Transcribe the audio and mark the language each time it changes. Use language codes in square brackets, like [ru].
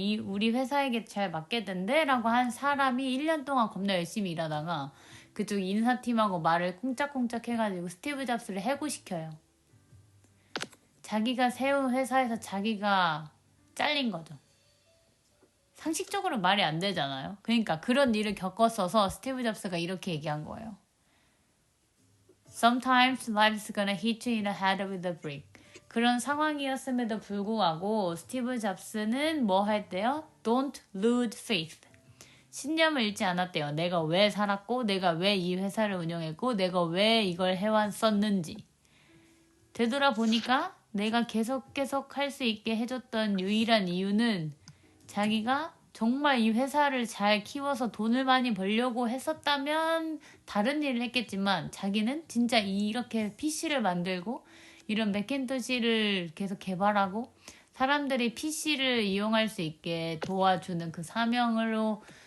[ko] 우리 회사에게 잘 맞겠던데? 라고 한 사람이 1년 동안 겁나 열심히 일하다가 그쪽 인사팀하고 말을 쿵짝쿵짝 해가지고 스티브 잡스를 해고시켜요. 자기가 세운 회사에서 자기가 잘린 거죠. 상식적으로 말이 안 되잖아요. 그러니까 그런 일을 겪었어서 스티브 잡스가 이렇게 얘기한 거예요. [en] Sometimes life's gonna hit you in the head with a brick. [ko] 그런 상황이었음에도 불구하고 스티브 잡스는 뭐 할 때요? [en] Don't lose faith. [ko] 신념을 잃지 않았대요. 내가 왜 살았고 내가 왜 이 회사를 운영했고 내가 왜 이걸 해왔었는지. 되돌아보니까 내가 계속 할 수 있게 해줬던 유일한 이유는 자기가 정말 이 회사를 잘 키워서 돈을 많이 벌려고 했었다면 다른 일을 했겠지만 자기는 진짜 이렇게 PC를 만들고 이런 맥킨토시를 계속 개발하고 사람들이 PC를 이용할 수 있게 도와주는 그 사명으로